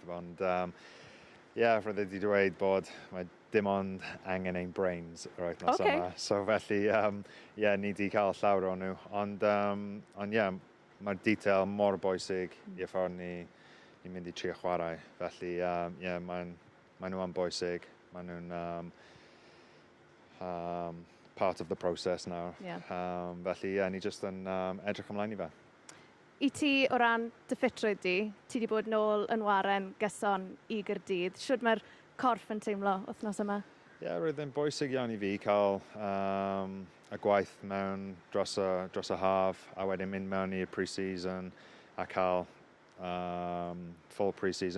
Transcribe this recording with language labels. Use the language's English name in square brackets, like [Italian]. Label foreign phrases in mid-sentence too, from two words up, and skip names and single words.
[Welsh] Ond roedd wedi dweud bod mae dim ond angen ein brains yr wythnos yma. So felly, ni wedi cael llawer o nhw. Ond mae'r detail mor bwysig i'r ffordd ni'n mynd i trio chwarae. Felly, maen nhw yn bwysig. Maen nhw'n [English] part of the process [Welsh] nawr. Felly, ni jyst yn edrych ymlaen i fe. I ti, o ran dy ffitrwydd di, ti wedi bod nôl yn waren gyson i Gaerdydd. Siwrd mae'r corff yn teimlo wythnos yma? Roedd yn bwysig iawn i fi cael y gwaith mewn dros y haf a wedyn mynd mewn i'r pre-season a cael [English] full pre-season.